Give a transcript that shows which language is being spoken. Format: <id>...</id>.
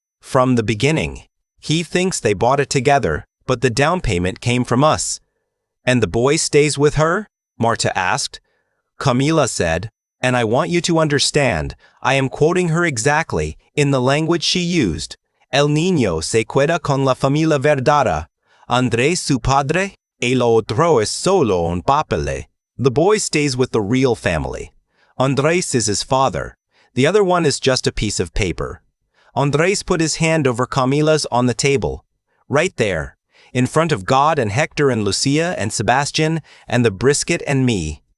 <en>From the beginning. He thinks they bought it together, but the down payment came from us. And the boy stays with her? Marta asked. Camila said, and I want you to understand, I am quoting her exactly, in the language she used.</en> <es>El niño se queda con la familia verdadera. Andrés su padre, el otro es solo un papel.</es> <en>The boy stays with the real family. Andrés is his father. The other one is just a piece of paper. Andrés put his hand over Camila's on the table. Right there, in front of God and Hector and Lucia and Sebastian and the brisket and me.</en>